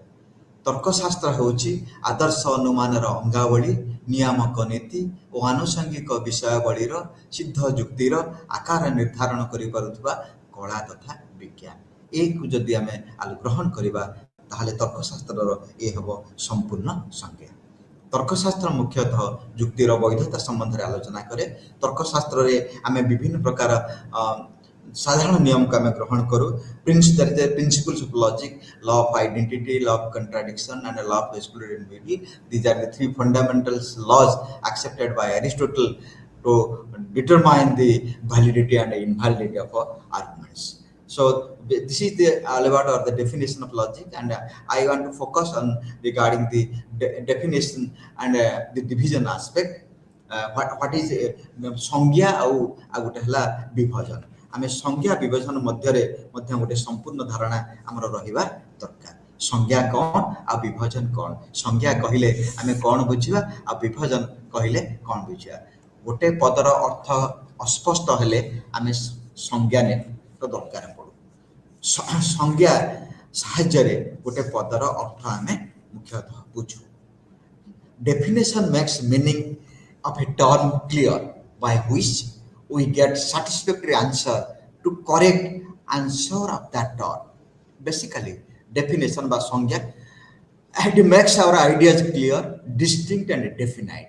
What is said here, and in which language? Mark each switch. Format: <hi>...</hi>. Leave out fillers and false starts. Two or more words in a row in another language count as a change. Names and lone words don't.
<or>ତର୍କଶାସ୍ତ୍ର ହେଉଛି ଆଦର୍ଶ ଅନୁମାନର ଅଙ୍ଗାବଳୀ, ନିୟାମକ ନୀତି ଓ ଆନୁଷଙ୍ଗିକ ବିଷୟାବଳୀର ସିଦ୍ଧ ଯୁକ୍ତିର ଆକାର ନିର୍ଦ୍ଧାରଣ କରିପାରୁଥିବା କଳା ତଥା ବିଜ୍ଞାନ। ଏକୁ ଯଦି ଆମେ ଗ୍ରହଣ କରିବା ତାହେଲେ ତର୍କଶାସ୍ତ୍ରର ଏ ହେବ ସମ୍ପୂର୍ଣ୍ଣ ସଂଜ୍ଞା। ତର୍କଶାସ୍ତ୍ର ମୁଖ୍ୟତଃ ଯୁକ୍ତିର ବୈଧତା ସମ୍ବନ୍ଧରେ ଆଲୋଚନା କରେ। ତର୍କଶାସ୍ତ୍ରରେ ଆମେ ବିଭିନ୍ନ ପ୍ରକାର ସାଧାରଣ ନିୟମକୁ ଆମେ ଗ୍ରହଣ କରୁ।</or> <en>Principles of logic, law of identity, law of contradiction and law of exclusivity. These are the three fundamental laws accepted by Aristotle to determine the validity and invalidity of arguments. So this is the all about or the definition of logic, and I want to focus on regarding the definition and the division aspect. What is</en> <or>ସଂଜ୍ଞା ଆଉ ଗୋଟେ ହେଲା ବିଭାଜନ। ଆମେ ସଂଜ୍ଞା ବିଭାଜନ ମଧ୍ୟରେ ମଧ୍ୟ ଗୋଟେ ସମ୍ପୂର୍ଣ୍ଣ ଧାରଣା ଆମର ରହିବା ଦରକାର। ସଂଜ୍ଞା କ'ଣ ଆଉ ବିଭାଜନ କ'ଣ? ସଂଜ୍ଞା କହିଲେ ଆମେ କ'ଣ ବୁଝିବା ଆଉ ବିଭାଜନ କହିଲେ କ'ଣ ବୁଝିବା? ଗୋଟେ ପଦର ଅର୍ଥ ଅସ୍ପଷ୍ଟ ହେଲେ ଆମେ ସଂଜ୍ଞା ଦରକାର ପଡ଼ୁ। ସଂଜ୍ଞା ସାହାଯ୍ୟରେ ଗୋଟେ ପଦର ଅର୍ଥ ଆମେ ମୁଖ୍ୟତଃ ବୁଝୁ।</or> <en>Definition makes meaning of a term clear by which we get satisfactory answer to correct answer of that term. Basically, definition by সংজ্ঞা it makes our ideas clear, distinct and definite.</en>